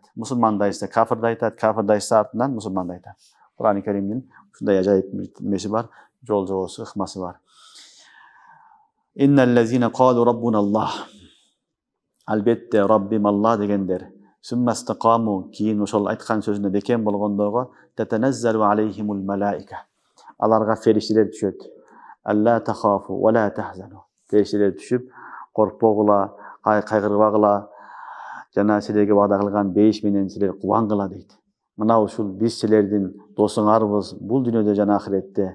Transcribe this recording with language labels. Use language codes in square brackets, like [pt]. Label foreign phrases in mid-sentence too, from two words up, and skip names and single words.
[ky] Мусулманды айтса, кафирди айтат, кафирди айтса, артынан мусулманды айтат. Кур'ан-ы Каримдин ушундай ажайып немеси бар, жол жобосу, ыкмасы бар. [ar] إن الذين قالوا ربنا الله. [ky] Албетте Раббим Алла дегендер. [ar] ثم استقاموا, [ky] кийин ошол айткан сөзүнө бекем болгондорго [ar] تتنزل عليهم الملائكة. [ky] Аларга фериштелер түшөт. [ar] ألا تخافوا ولا تحزنوا. [ky] Фериштелер түшүп, коркпогула, кайгырбагыла, жана силерге вада кылган бейиш менен силер кубангыла дейт. Мына ушул биз силердин досуңарбыз бул дүйнөдө жана ахиретте.